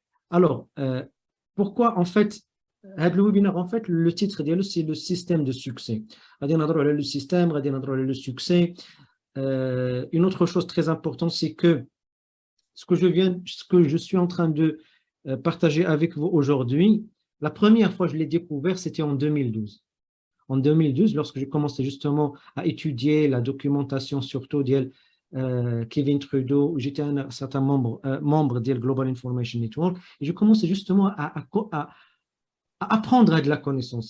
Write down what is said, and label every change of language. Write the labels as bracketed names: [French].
[French] Alors, pourquoi en fait [Arabic] هذا الويبينار [French] en fait le titre ديالو c'est le système de succès. [Arabic] غادي نهضروا على le système, غادي نهضروا على le succès. [French] Une autre chose très importante, c'est que ce que je suis en train de partager avec vous aujourd'hui, la première fois que je l'ai découvert, c'était en 2012. En 2012, lorsque j'ai commencé justement à étudier la documentation, surtout de Kevin Trudeau, j'étais un certain membre de Global Information Network, et je commençais justement à apprendre à de la connaissance.